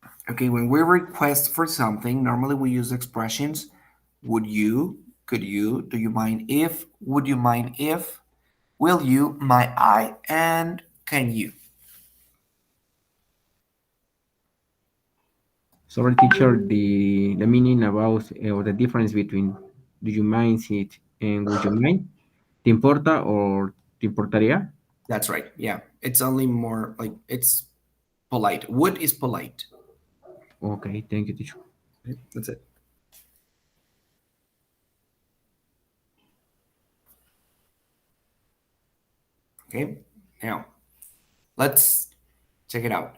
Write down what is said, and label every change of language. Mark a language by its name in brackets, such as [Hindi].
[English] Okay, when we request for something, normally we use expressions would you, could you, do you mind if, would you mind if, will you, might I, and can you. Sorry, teacher, the meaning about or the difference between do you mind it and would you mind? [Spanish] ¿Te importa or te importaría? [English] That's right, yeah. It's only more like it's polite. Would is polite. Okay, thank you, teacher. Okay, that's it. Okay, now let's check it out.